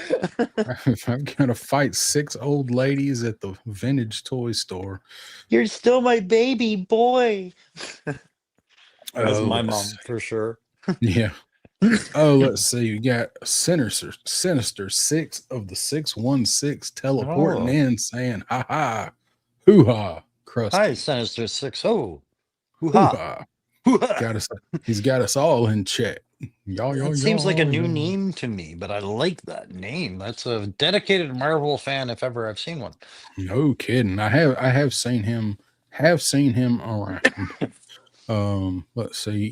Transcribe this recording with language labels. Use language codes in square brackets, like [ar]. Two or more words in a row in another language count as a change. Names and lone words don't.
[en] If I'm gonna fight 6 old ladies at the vintage toy store. You're still my baby boy. That's my Let's mom for sure. yeah. Oh, let's see. You got Sinister Six of the 616 teleporting Oh, in saying, ha ha, hoo ha, hi, Krusty, Sinister Six. Oh, hoo hoo ha, ha. hoo ha. Got us, he's got us all in check. Y'all, y'all, That seems like a y'all, new y'all. name to me, but I like that name. That's a dedicated Marvel fan if ever I've seen one. No kidding. I have seen him around. Let's see.